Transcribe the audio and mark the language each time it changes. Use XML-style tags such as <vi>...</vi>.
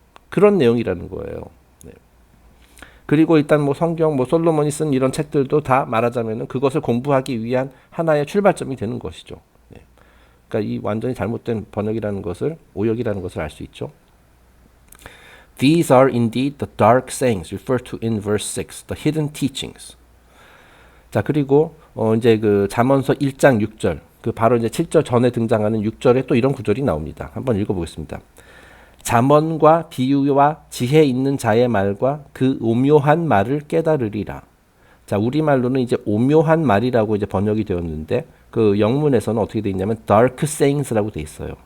<ko>그런 내용이라는 거예요. 그리고 일단 뭐 성경, 뭐 솔로몬이 쓴 이런 책들도 다 말하자면은 그것을 공부하기 위한 하나의 출발점이 되는 것이죠. 네. 그러니까 이 완전히 잘못된 번역이라는 것을, 오역이라는 것을 알 수 있죠.</ko> <en>These are indeed the dark sayings referred to in verse 6, the hidden teachings.</en> <ko>자, 그리고 이제 잠언서 1장 6절, 바로 이제 7절 전에 등장하는 6절에 또 이런 구절이 나옵니다. 한번 읽어보겠습니다. 잠언과 비유와 지혜 있는 자의 말과 그 오묘한 말을 깨달으리라. 자, 우리말로는 이제 오묘한 말이라고 이제 번역이 되었는데 영문에서는 어떻게 되어 있냐면 dark sayings라고 되어 있어요.</ko>